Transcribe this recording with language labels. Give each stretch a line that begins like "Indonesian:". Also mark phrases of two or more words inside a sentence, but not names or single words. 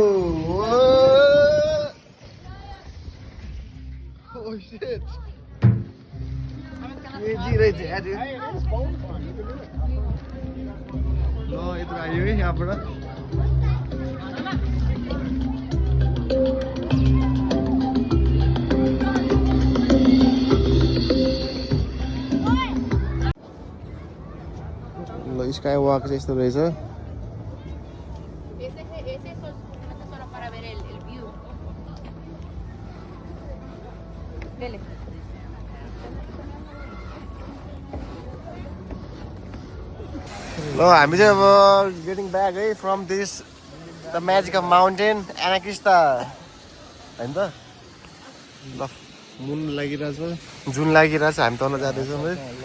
English: Whoa. Oh shit.
Nepali: Crazy रहेछ यार यो ल यत्रो आयो है यहाँबाट ल
English: sky walk
Nepali: चाहिँ यस्तो रहेछ
Spanish: Ese es solo para ver el view. Dele.
Nepali: ल हामी चाहिँ अब
English: getting back
Nepali: है
English: from this the magic of mountain
Nepali: एनाक्रिस्टा होइन त ल मुन लागिरहेछ जुन लागिरहेछ हामी तल जाँदैछौँ है